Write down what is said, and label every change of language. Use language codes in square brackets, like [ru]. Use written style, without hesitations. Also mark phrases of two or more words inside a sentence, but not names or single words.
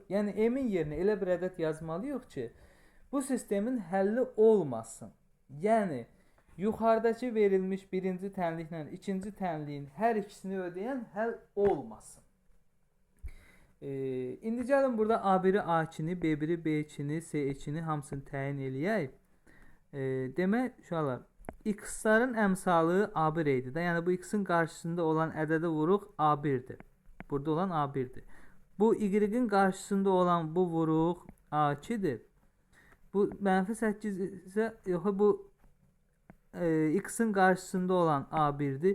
[az] Yəni M-in yerinə elə bir ədəd yazmalıyıq ki, bu sistemin həlli olmasın. Yəni yuxarıdakı verilmiş birinci tənliklə ikinci tənliyin hər ikisini ödəyən həll olmasın. İndi gəlin burada A1-i A2-ni, B1-i B2-ni, C2-ni hamısını təyin eləyək. Demək, uşaqlar, X-ların əmsalı A1 idi də. Yəni bu X-in qarşısında olan ədədə vuruq A1-dir. Burada olan A1-dir. Bu Y-in qarşısında olan bu vuruq A2-dir. Bu -8 isə yox, bu X-in qarşısında olan A1-dir.